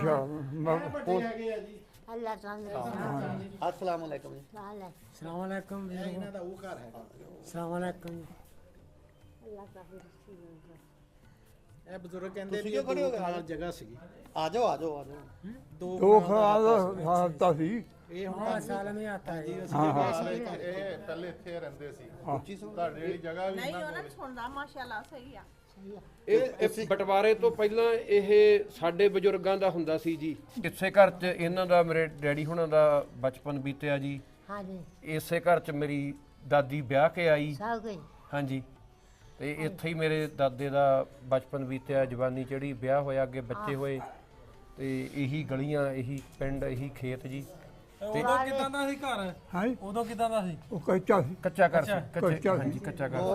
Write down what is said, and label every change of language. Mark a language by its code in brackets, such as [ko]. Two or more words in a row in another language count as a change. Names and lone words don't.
[pa] ਅੱਛਾ ਵੱਡੇ ਹੈਗੇ ਆ ਜੀ [ar] الله تعالى السلام عليكم जी سلام عليكم [pa] ਇਹ ਇਹਨਾਂ ਦਾ ਉਹ ਘਰ ਹੈਗਾ [ar] سلام عليكم अल्लाह का [pa] ਇਹ ਬਜ਼ੁਰਗ ਕਹਿੰਦੇ ਤੁਸੀਂ ਵੀ ਕਿਉਂ ਖੜੇ ਹੋ ਗਏ? ਨਾਲ ਜਗ੍ਹਾ ਸੀਗੀ ਆ ਜਾਓ ਆ ਜਾਓ ਆ ਜਾਓ ਦੋ ਕਨਾਲ ਦਾ ਹਾਲਤਾ ਸੀ ਇਹ ਹੁਣ [ur] ہاں سال میں آتا ہے [pa] ਹਾਂ ਹਾਂ ਇਹ ਪਹਿਲੇ ਇੱਥੇ ਰਹਿੰਦੇ ਸੀ ਉੱਚੀ ਸੁਣ ਤੁਹਾਡੀ ਜਿਹੜੀ ਜਗ੍ਹਾ ਵੀ ਨਹੀਂ ਉਹਨਾਂ ਨੂੰ ਸੁਣਦਾ ਮਾਸ਼ਾਅੱਲਾ ਸਹੀ ਆ ਇਹ ਬਟਵਾਰੇ ਤੋਂ ਪਹਿਲਾਂ ਇਹ ਸਾਡੇ ਬਜ਼ੁਰਗਾਂ ਦਾ ਹੁੰਦਾ ਸੀ ਜੀ। ਇਸੇ ਘਰ 'ਚ ਇਹਨਾਂ ਦਾ ਮੇਰੇ ਡੈਡੀ ਹੁਣਾਂ ਦਾ ਬਚਪਨ ਬੀਤਿਆ ਜੀ। हाँ जी ਇਸੇ ਘਰ 'ਚ ਮੇਰੀ ਦਾਦੀ ਵਿਆਹ ਕੇ ਆਈ। सब गई ਹਾਂਜੀ ਤੇ ਇੱਥੇ ਹੀ ਮੇਰੇ ਦਾਦੇ ਦਾ ਬਚਪਨ ਬੀਤਿਆ, ਜਵਾਨੀ ਚੜ੍ਹੀ, ਵਿਆਹ ਹੋਇਆ, ਅੱਗੇ ਬੱਚੇ ਹੋਏ ਤੇ ਇਹੀ ਗਲੀਆਂ, ਇਹੀ ਪਿੰਡ, ਇਹੀ ਖੇਤ ਜੀ। ਉਦੋਂ ਕਿਦਾਂ ਦਾ ਸੀ ਘਰ? ਹਾਂ ਉਦੋਂ ਕਿਦਾਂ ਦਾ ਸੀ? ਉਹ ਕੱਚਾ ਸੀ ਕੱਚਾ ਘਰ ਸੀ, ਕੱਚਾ ਕੱਚਾ ਸੀ। ਹਾਂਜੀ ਕੱਚਾ ਘਰ।